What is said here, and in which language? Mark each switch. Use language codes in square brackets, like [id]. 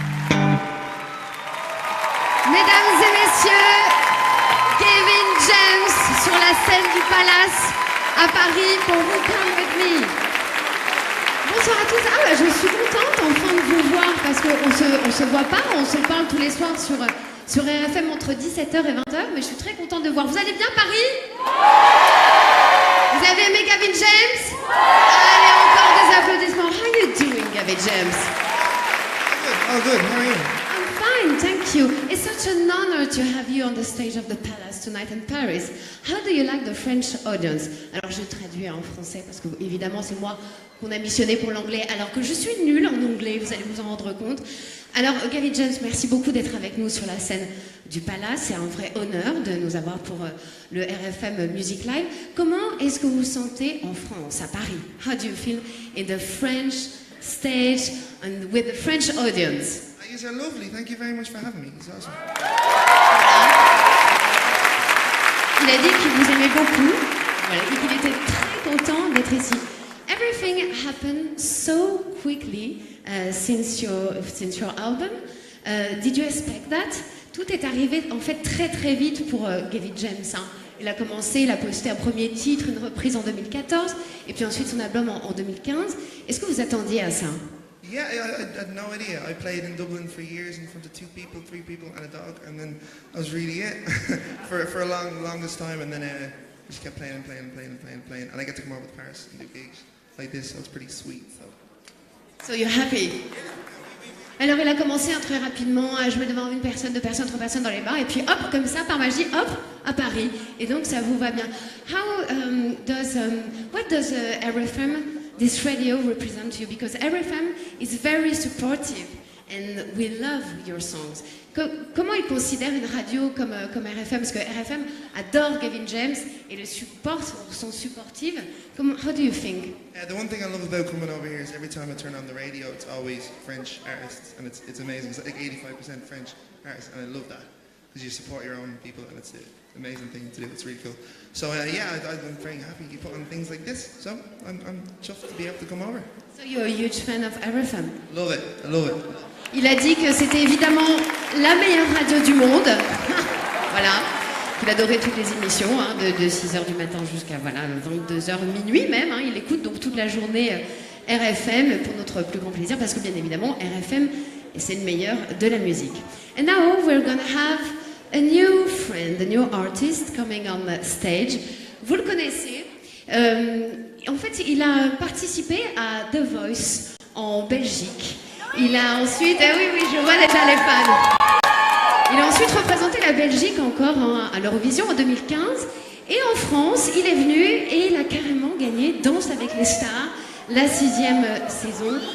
[fr] Mesdames et messieurs, Kevin James sur la scène du Palace à Paris pour vous Come With Me. Bonsoir à tous. Ah bah, je suis contente enfin de vous voir parce qu'on se voit pas, on se parle tous les soirs sur RFM entre 17h et 20h, mais je suis très contente de vous voir. Vous allez bien Paris? Vous avez aimé Gavin James? Allez, encore des applaudissements. [en] How are you doing, Gavin James? Oh, good. How are you? I'm fine, thank you. It's such an honor to have you on the stage of the Palace tonight in Paris. How do you like the French audience? [fr] Alors je traduis en français parce que évidemment c'est moi qu'on a missionné pour l'anglais alors que je suis nulle en anglais, vous allez vous en rendre compte. Alors Gavin James, merci beaucoup d'être avec nous sur la scène du Palace. C'est un vrai honneur de nous avoir pour le RFM Music Live. Comment est-ce que vous vous sentez en France, à Paris? [en] How do you feel in the French stage and with the French audience? You guys are lovely. Thank you very much for having me. It's awesome. [fr] Il a dit qu'il vous aimait beaucoup, voilà, et qu'il était très content d'être ici. [en] Everything happened so quickly since your album. Did you expect that? [fr] Tout est arrivé en fait très très vite pour Gavin James. Hein. Il a commencé, il a posté un premier titre, une reprise en 2014, et puis ensuite son album en 2015. Est-ce que vous attendiez à ça? [en] Yeah, I had no idea. I played in Dublin for years in front of 2 people, 3 people, and a dog, and then that was really it for a longest time. And then I just kept playing, and I get to come over to Paris and do gigs like this, so it's pretty sweet. So you're happy? [fr] Alors il a commencé très rapidement à jouer devant une personne, 2 personnes, 3 personnes dans les bars, et puis hop, comme ça, par magie, hop, à Paris. Et donc ça vous va bien. [en] What does RFM this radio represents you? Because RFM is very supportive and we love your songs. [fr] Comment il considère une radio comme RFM? Parce que RFM adore Gavin James et le supporte, sont supportives. [en] How do you think? The one thing I love about coming over here is every time I turn on the radio, it's always French artists, and it's amazing. It's like 85% French artists, and I love that because you support your own people, and it's an amazing thing to do. It's really cool. So I'm very happy you put on things like this. So I'm chuffed to be able to come over. So you're a huge fan of RFM? Love it. I love it. [fr] Il a dit que c'était évidemment la meilleure radio du monde. Voilà. Il adorait toutes les émissions, de 6h du matin jusqu'à 22h, minuit même. Il écoute donc toute la journée RFM pour notre plus grand plaisir, parce que bien évidemment, RFM, c'est le meilleur de la musique. [en] And now we're gonna have a new friend, a new artist coming on stage. [fr] Vous le connaissez. En fait, il a participé à The Voice en Belgique. Il a ensuite... oui, je vois déjà les fans. Il a ensuite représenté la Belgique encore à l'Eurovision en 2015. Et en France, il est venu et il a carrément gagné Danse avec les stars, la 6e saison.